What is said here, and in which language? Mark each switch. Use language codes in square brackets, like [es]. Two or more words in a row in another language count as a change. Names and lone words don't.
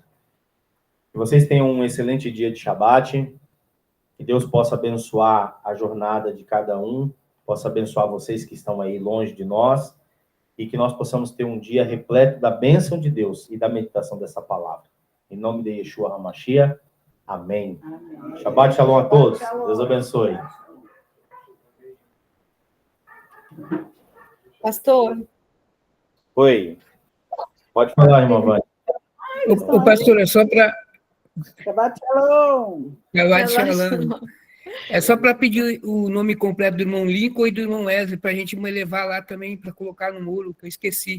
[pt] Que vocês tenham um excelente dia de Shabat, que Deus possa abençoar a jornada de cada um, possa abençoar vocês que estão aí longe de nós, e que nós possamos ter um dia repleto da bênção de Deus e da meditação dessa palavra. Em nome de [he] ישוע המשיח, [pt] amém. Amém. [he] שבת שלום [pt] a todos. [he] שבת שלום. [pt] Deus abençoe. Pastor, Oi. Pode falar, irmã Vânia. O pastor, é só para... [he] שבת שלום. [pt] É só para pedir o nome completo do irmão Lincoln e do irmão Wesley, para a gente me levar lá também, para colocar no muro, que eu esqueci.